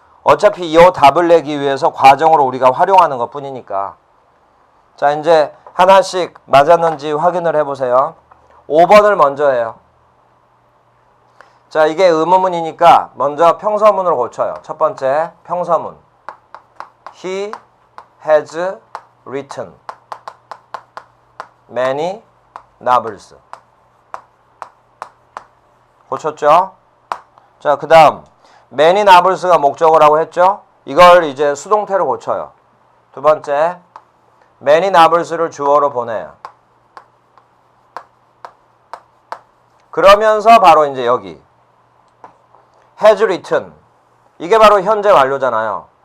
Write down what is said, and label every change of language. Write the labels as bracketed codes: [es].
[ko] 어차피 이 답을 내기 위해서 과정으로 우리가 활용하는 것 뿐이니까. 자, 이제 하나씩 맞았는지 확인을 해보세요. 5번을 먼저 해요. 자, 이게 의문문이니까 먼저 평서문으로 고쳐요. 첫 번째 평서문. [en] He has written many novels. [ko] 고쳤죠? 자, 그 다음 many novels가 목적어라고 했죠? 이걸 이제 수동태로 고쳐요. 두 번째 many novels를 주어로 보내요. 그러면서 바로 이제 여기 has written, 이게 바로 현재 완료잖아요.